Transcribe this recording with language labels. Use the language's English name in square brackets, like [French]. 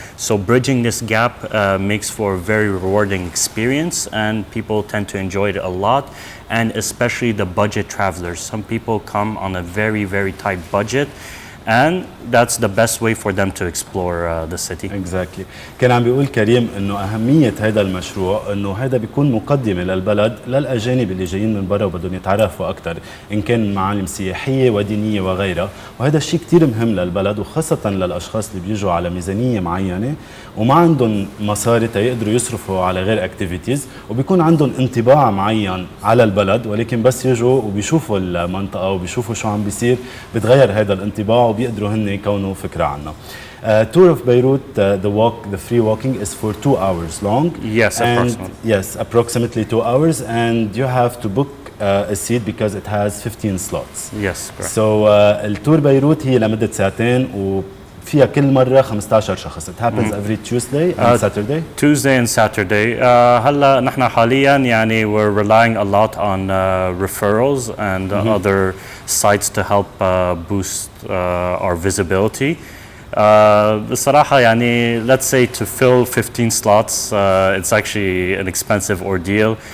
[English] So bridging this gap makes for a very rewarding experience, and people tend to enjoy it a lot, and especially the budget travelers. Some people come on a very, very tight budget, and that's the best way for them to explore the city. Exactly. [Arabic] كان عم بيقول كريم انه اهميه هذا المشروع انه هذا بيكون مقدمه للبلد للاجانب اللي جايين من برا وبدهم يتعرفوا اكثر، ان كان معالم سياحيه ودينيه وغيرها، وهذا الشيء كثير مهم للبلد، وخاصه للاشخاص اللي بيجوا على ميزانيه معينه وما عندهم مصاري تيقدروا يصرفوا على غير اكتيفيتيز، وبيكون عندهم انطباع معين على البلد، ولكن بس يجوا وبيشوفوا المنطقه وبيشوفوا شو عم بيصير بتغير هذا الانطباع وبيقدروا هن يكونوا فكره عنها. [English] Tour of Beirut, the free walking is for 2 hours long. Yes, approximately. Yes, approximately 2 hours, and you have to book a seat because it has 15 slots. Yes, correct. [Arabic] So التور بيروت هي لمدة ساعتين وفيها كل مرة 15 شخص. [English] It happens every Tuesday and Saturday. Tuesday and Saturday. [Arabic] هلا نحن حاليا يعني [English] we're relying a lot on referrals and other sites to help boost our visibility. [Arabic] بصراحة يعني [English] let's say to fill 15 slots, it's actually an expensive ordeal.